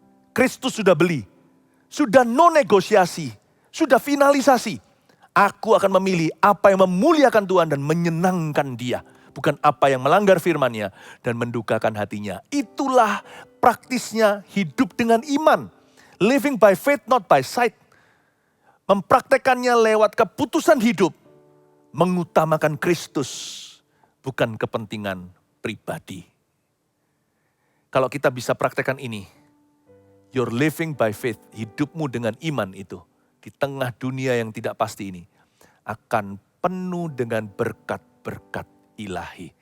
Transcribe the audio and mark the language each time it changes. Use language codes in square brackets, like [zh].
[id] Kristus sudah beli, sudah non negosiasi, sudah finalisasi. Aku akan memilih apa yang memuliakan Tuhan dan menyenangkan Dia. Bukan apa yang melanggar firman-Nya dan mendukakan hatinya. Itulah praktisnya hidup dengan iman. [en] Living by faith, not by sight. [id] Mempraktekannya lewat keputusan hidup. Mengutamakan Kristus, bukan kepentingan pribadi. Kalau kita bisa praktekkan ini, [en] you're living by faith, [id] hidupmu dengan iman itu, di tengah dunia yang tidak pasti ini, akan penuh dengan berkat-berkat ilahi.